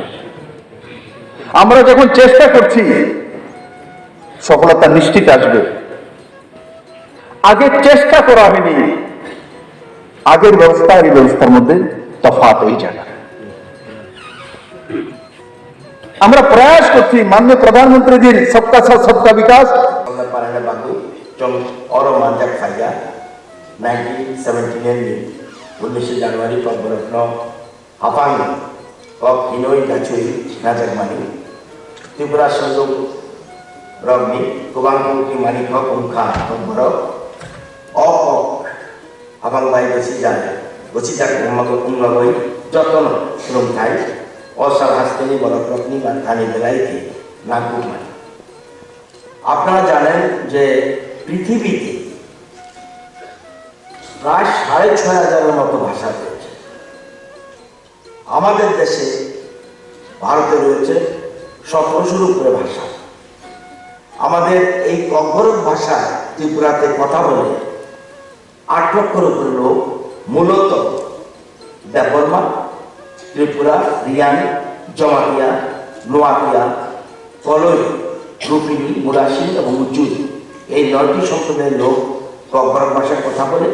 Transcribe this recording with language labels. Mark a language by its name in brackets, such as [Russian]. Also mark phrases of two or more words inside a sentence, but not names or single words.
[Bangla] আমরা যখন চেষ্টা করছি সফলতা নিশ্চিত আসবে। আগে চেষ্টা করা হয়নি, আগের ব্যবস্থা আর এই ব্যবস্থার মধ্যে তফাৎ ওই জায়গা। আমরা প্রয়াস করছি মাননীয় প্রধানমন্ত্রীজির [Hindi] सबका साथ सबका विकास। [Kok Borok] baku trong oro manjak saja 1979 ni 19 Januari Kokborok no Haphang kok hinoi dachui Najakma ni Tripura Sundung Beremni kubang ki mani kok umkha Kokborok ok Haphang bai Gosi jak umlagoi joton sulung thai osar Haste ni Borok ni thani belai ki Najakma। [Bangla] আপনারা জানেন যে পৃথিবীতে প্রায় 6500-এর মতো ভাষা রয়েছে। আমাদের দেশে ভারতে রয়েছে 1700-এর উপরে ভাষা। আমাদের এই ককবরক ভাষা ত্রিপুরাতে কথা বলে 8 লক্ষের উপরে লোক, মূলত দেববর্মা, ত্রিপুরা, রিয়াং, জমাতিয়া, নোয়াতিয়া, কলই, রুপিনি, মুরাশি এবং উজ্জুল, এই 9টি সম্প্রদায়ের লোক ককবরক ভাষায় কথা বলে।